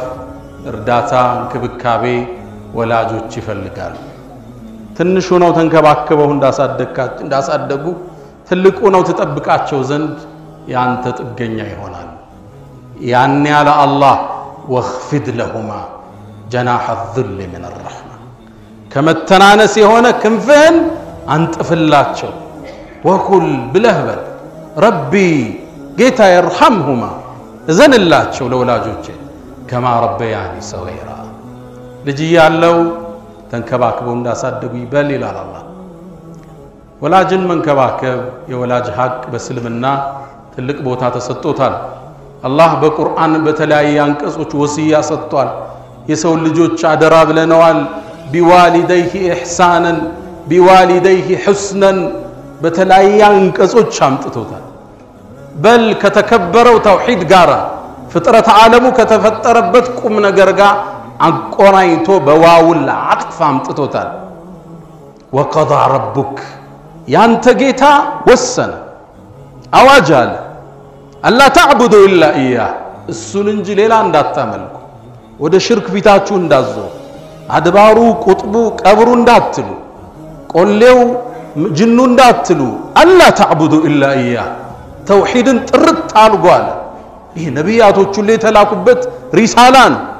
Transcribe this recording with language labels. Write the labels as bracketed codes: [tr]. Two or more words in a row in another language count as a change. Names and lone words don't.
[am] እርዳታ እንክብካቤ ወላጆች ይፈልጋሉ ትንሹ ነው ተንከባከበው እንዳሳደጉ ትልቁ ነው ተጠብቃቸው ዘንድ ያንተ ጥገኛ ይሆናል ያኔ ያለ አላህ [ar] وخفض لهما جناح الذل من الرحمه [am] ከመተናነስ የሆነ ክንፍን አንጥፍላቸው ወኩል ብለህበል ረቢ ጌታ ይርሐምሁማ እዘንላቸው ለወላጆቼ [ar] كما ربياني صغيرا [am] ልጅ ያለው ተንከባክበው እንዳሳደጉ ይበል ይላል አላህ ወላጅን መንከባከብ የወላጅ ሐቅ በስልምና ትልቅ ቦታ ተሰጥቶታል አላህ በቁርአን በተለያየ አንቀጾች ወሲያ ሰጥቷል የሰው ልጆች አደራ ብለናል [ar] بوالديه إحسانا بوالديه حسنا [am] በተለያየ አንቀጾች አምጥቶታል በል ከተከበረው ተውሂድ ጋራ ፍጥረት ዓለሙ ከተፈጠረበት ቁም ነገር ጋር አቆራይቶ በዋውል አጥፍ አምጥቶታል [ar] وقضى ربك [am] ያንተ ጌታ ወሰነ አዋጃለ [ar] ألا تعبدوا إلا إياه [am] እሱን እንጂ ሌላ እንዳታመልኩ ወደ ሽርክ ፊታችሁ እንዳዞ አድባሩ ቁጥቡ ቀብሩ እንዳትሉ ቆሌው ጅኑ እንዳትሉ [ar] ألا تعبدوا إلا إياه [am] ተውሂድን ጥርት አልጓል ይሄ ነቢያቶቹ ላይ ተላኩበት ሪሳላን